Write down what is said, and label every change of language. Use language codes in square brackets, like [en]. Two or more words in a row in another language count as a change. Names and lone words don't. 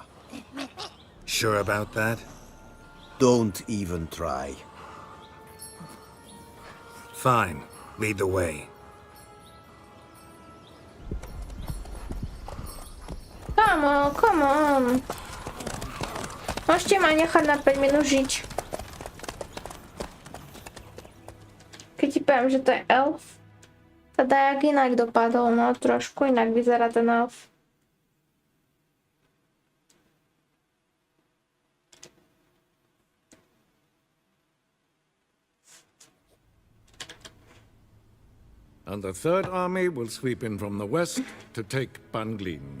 [en] Sure about that? Don't even try. Fine. Lead the way. Come on. [sk] Môžete ma nechať na 5 minút žiť. Keď ti poviem, že to je elf, teda jak inak dopadol, no trošku inak vyzerá ten elf. [en] And the Third Army will sweep in from the west to take Banglin.